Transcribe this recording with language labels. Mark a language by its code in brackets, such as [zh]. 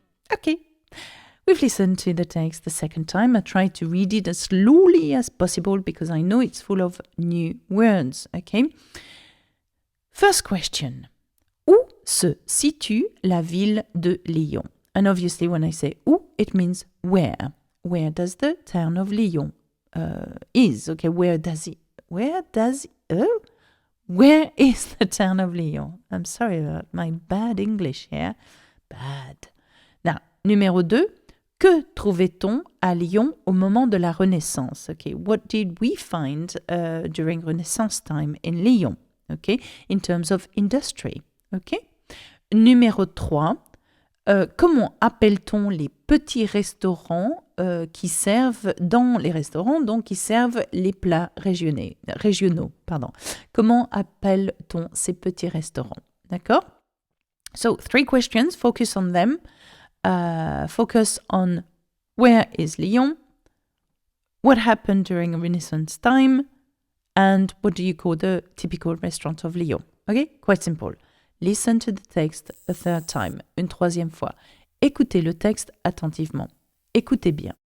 [en] Okay, we've listened to the text the second time. I tried to read it as slowly as possible because I know it's full of new words. Okay. First question. [fr] Où se situe la ville de Lyon? [en] And obviously when I say où, it means where. Where does the town of Lyon is? Okay, where is the town of Lyon? I'm sorry about my bad English here. Bad. [fr] Now, numéro 2, que trouvait-on à Lyon au moment de la Renaissance? [en] Okay, what did we find during Renaissance time in Lyon? Okay, in terms of industry. Okay. [fr] Numéro 3, comment appelle-t-on les petits restaurants qui servent dans les restaurants, donc qui servent les plats régionaux, pardon. Comment appelle-t-on ces petits restaurants? D'accord? [en] So, 3 questions, focus on them. Focus on where is Lyon, what happened during Renaissance time, and what do you call the typical restaurant of Lyon. Okay, quite simple. Listen to the text a third time, [fr] une troisième fois. Écoutez le texte attentivement. Écoutez bien.